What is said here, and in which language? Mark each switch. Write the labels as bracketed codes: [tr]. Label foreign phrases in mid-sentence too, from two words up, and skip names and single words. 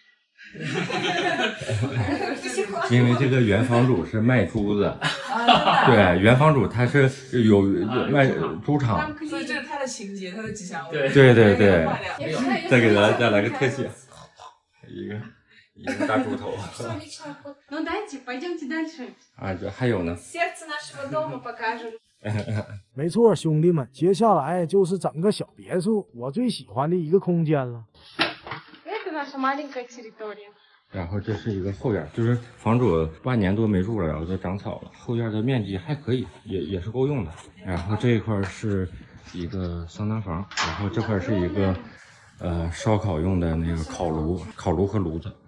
[zh] 因为这个原房主是卖珠子，对，原房主他是有卖猪场，所以这是他的情节，他的吉祥物。对对对，坏掉。再给大家来个特写，一个大猪头。 [ru] Ну дайте, пойдемте дальше. [zh] 啊，这还有呢， [ru] Сердце нашего дома покажем. [zh] 没错，兄弟们，接下来就是整个小别墅我最喜欢的一个空间了。 [ru] Это наша маленькая территория. [zh] 然后这是一个后院，就是房主8年多没住了，然后就长草了。后院的面积还可以，也是够用的。然后这一块是一个桑拿房，然后这块是一个烧烤用的那个烤炉和炉子。